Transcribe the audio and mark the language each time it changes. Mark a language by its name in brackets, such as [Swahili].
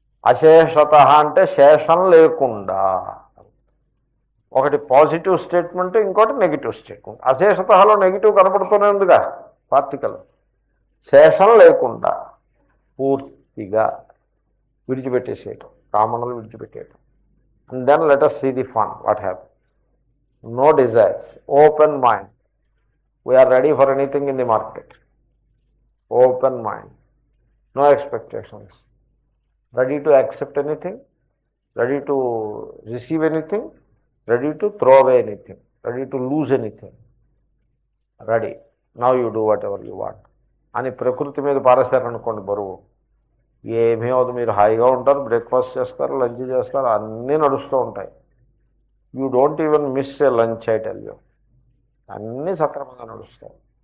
[Telugu] అశేషత అంటే శేషం లేకుండా. ఒకటి పాజిటివ్ స్టేట్మెంట్, ఇంకోటి నెగిటివ్ స్టేట్మెంట్. అశేషతలో నెగిటివ్ కనపడుతూనే ఉందిగా, పార్టికల్. శేషం లేకుండా పూర్తిగా విడిచిపెట్టేసేయటం, కామనలు విడిచిపెట్టేయటం. [English] And then let us see the fun, what happens. No desires, open mind. We are ready for anything in the market. Open mind, no expectations, ready to accept anything, ready to receive anything, ready to throw away anything, ready to lose anything. Ready, now you do whatever you want [Telugu] అని ప్రకృతి మీద పారేశారనుకోండి బరువు, ఏమీ అవదు. మీరు హాయిగా ఉంటారు, breakfast చేస్తారు, లంచ్ చేస్తారు, అన్నీ నడుస్తూ ఉంటాయి. [English] You don't even miss a lunch, I tell you. [Telugu] అన్నీ సక్రమంగా నడుస్తాయి.